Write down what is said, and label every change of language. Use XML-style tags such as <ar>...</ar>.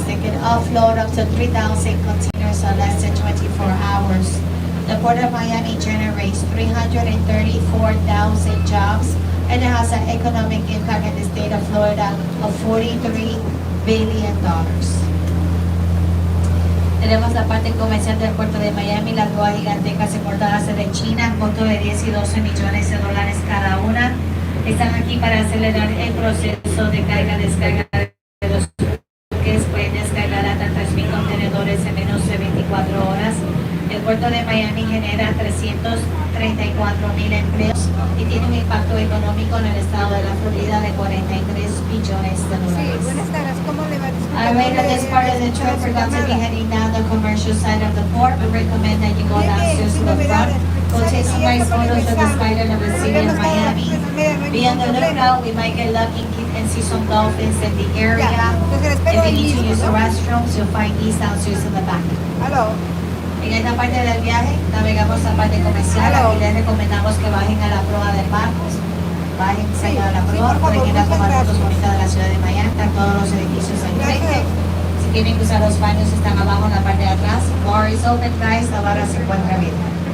<en>They can offload up to 3,000 containers in less than 24 hours. The Port of Miami generates 334,000 jobs, and it has an economic impact in the state of Florida of $43 billion.</en> <es>Tenemos la parte comercial del puerto de Miami, las grúas gigantescas importadas de China, costo de 10 y 12 millones de dólares cada una. Están aquí para acelerar el proceso de carga-descarga de los buques. Pueden descargar hasta 3,000 contenedores en menos de 24 horas. El puerto de Miami genera 334,000 empleos y tiene un impacto económico en el estado de la Florida de 43 billones de dólares. Sí, buenas tardes. ¿Cómo le va?</es> <en>Alright, at this part of the trip, we're going to be heading down the commercial side of the port. We recommend that you go downstairs to the front. Go take some nice photos of the skyline of the city of Miami. Be on the lookout. We might get lucky and see some dolphins in the area. If you need to use the restrooms, you'll find these downstairs in the back.</en> <es>Aló. En esta parte del viaje, navegamos la parte comercial. Aquí les recomendamos que bajen a la proa del barco. Bájense a la proa, pueden ir a tomar fotos bonitas de la ciudad de Miami. Están todos los edificios enfrente. Si quieren usar los baños, están abajo en la parte de atrás.</es> <en>Bar is open, guys.</en> <es>La barra se encuentra abierta.</es>